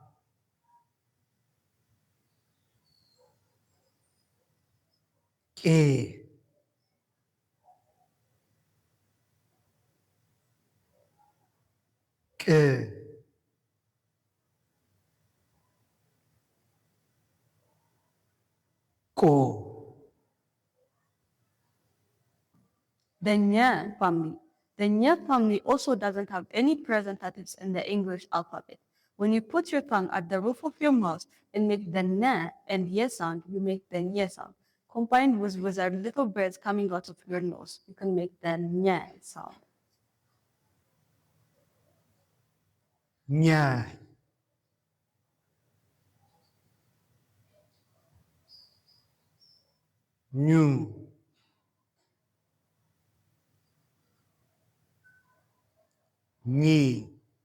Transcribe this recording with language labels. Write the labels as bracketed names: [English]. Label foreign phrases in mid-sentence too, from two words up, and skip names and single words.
[English] Ke. Ke. Ko. The Ñ family. The Ñ family also doesn't have any representatives in the English alphabet. When you put your tongue at the roof of your mouth and make the N and Y sound, you make the Ñ sound. combined with wizard little birds coming out of your nose, you can make the nya sound. Nya. Nyu. Nyi.